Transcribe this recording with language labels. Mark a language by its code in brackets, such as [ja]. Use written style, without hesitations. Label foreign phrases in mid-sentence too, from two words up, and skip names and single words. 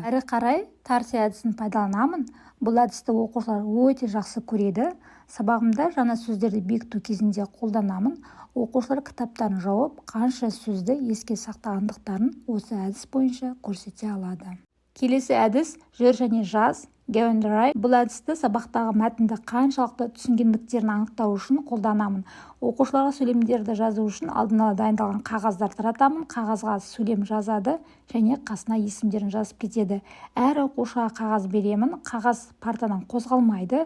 [kk] Әрі қарай Тарси әдісін пайдаланамын. Бұл әдісті оқушылар өте жақсы көреді. Сабағымда жаңа сөздерді бекіту кезінде қолданамын. Оқушылар кітаптарын жауып, қанша сөзді еске сақтағандықтарын осы әдіс бойынша көрсете алады. Келесі әдіс жүр және жаз. [en] Go and write. [kk] Бұл әдісті сабақтағы мәтінді қаншалықты түсінгендіктерін анықтау үшін қолданамын. Оқушыларға сөйлемдерді жазу үшін алдын ала дайындалған қағаздар таратамын. Қағазға сөйлем жазады және қасына есімдерін жазып кетеді. Әр оқушыға қағаз беремін. Қағаз партадан қозғалмайды.